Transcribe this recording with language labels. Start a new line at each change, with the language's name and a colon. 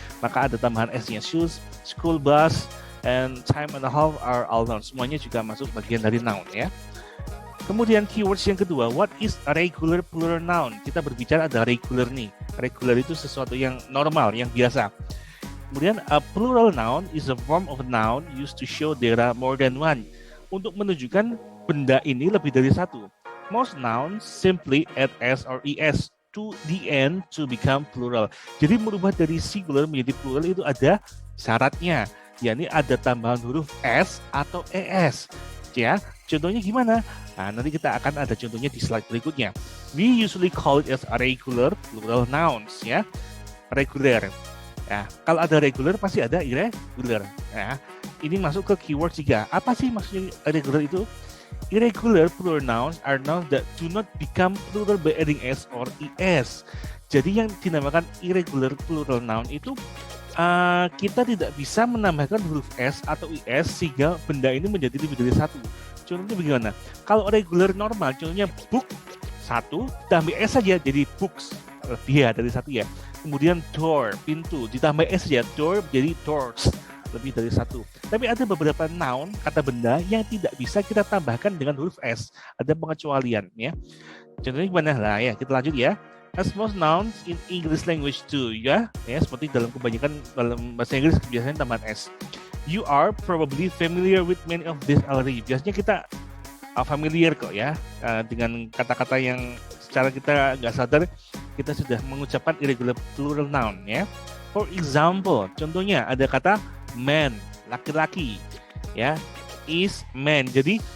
Indonesian: Maka ada tambahan S-nya,
English: shoes, school bus, and time and a half are all nouns.
Indonesian: Semuanya juga masuk bagian dari noun ya. Kemudian keywords yang kedua,
English: what is a regular plural noun?
Indonesian: Kita berbicara ada regular nih. Regular itu sesuatu yang normal, yang biasa.
English: Kemudian a plural noun is a form of a noun used to show there are more than one.
Indonesian: Untuk menunjukkan benda ini lebih dari satu.
English: Most nouns simply add s or es to the end to become plural.
Indonesian: Jadi merubah dari singular menjadi plural itu ada syaratnya, yakni ada tambahan huruf s atau es. Ya, contohnya gimana? Nah, nanti kita akan ada contohnya di slide berikutnya.
English: We usually call it as a regular plural nouns, ya.
Indonesian: Regular. Ya, kalau ada regular pasti ada irregular. Ya, ini masuk ke keyword 3. Apa sih maksudnya regular itu?
English: Irregular plural nouns are nouns that do not become plural by adding s or es.
Indonesian: Jadi yang dinamakan irregular plural noun itu kita tidak bisa menambahkan huruf s atau es sehingga benda ini menjadi lebih dari satu. Contohnya bagaimana? Kalau regular normal, contohnya book satu, tambah s saja jadi books, lebih ya dari satu ya. Kemudian door, pintu, ditambah s saja, door jadi doors, lebih dari satu. Tapi ada beberapa noun, kata benda yang tidak bisa kita tambahkan dengan huruf s. Ada pengecualian ya. Contohnya gimana lah ya, kita lanjut ya.
English: As most nouns in English language too
Indonesian: ya, seperti dalam kebanyakan dalam bahasa Inggris biasanya tambahan s.
English: You are probably familiar with many of these already.
Indonesian: Biasanya kita familiar kok ya dengan kata-kata yang secara kita nggak sadar kita sudah mengucapkan irregular plural noun ya.
English: For example,
Indonesian: contohnya ada kata man, laki-laki ya, is man. Jadi